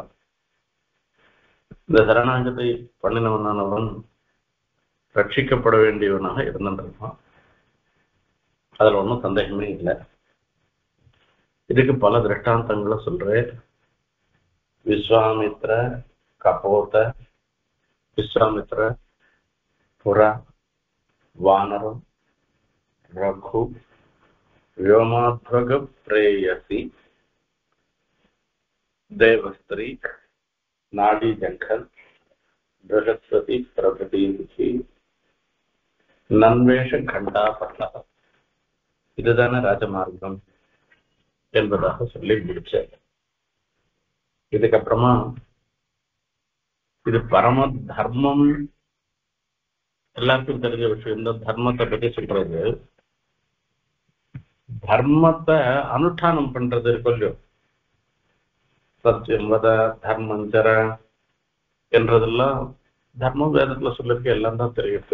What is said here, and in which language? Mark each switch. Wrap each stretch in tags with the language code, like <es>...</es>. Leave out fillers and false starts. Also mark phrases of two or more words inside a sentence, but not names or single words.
<ta>இந்த சரணாகதி பண்ணினவனானவன் ரட்சிக்கப்பட வேண்டியவனாக இருந்துருக்கான், அதுல ஒன்றும் சந்தேகமே இல்லை. இதுக்கு பல திருஷ்டாந்தங்களை சொல்றேன். விஸ்வாமித்ர கபோத, விஸ்வாமித்ர புறா, வானரம், ரகு,</ta> <sa>व्योमाध्वग प्रेयसी, देवस्त्री, नाडी जंखल, बृहस्पति प्रभृति नन्वेश घंटा पट्टा,</sa> <ta>இதுதான ராஜமார்க்கம் என்பதாக சொல்லி முடிச்சார். இதுக்கப்புறமா இது பரம தர்மம், எல்லாருக்கும் தெரிஞ்ச விஷயம். இந்த தர்மத்தை பற்றி சொல்றது, தர்மத்தை அனுஷ்டானம் பண்றது இருக்கோ,</ta> <sa>सत्यं वद धर्मं चर</sa> <ta>என்றதெல்லாம் தர்மம் வேதத்துல சொல்லிருக்க எல்லாம் தான் தெரியுது.</ta>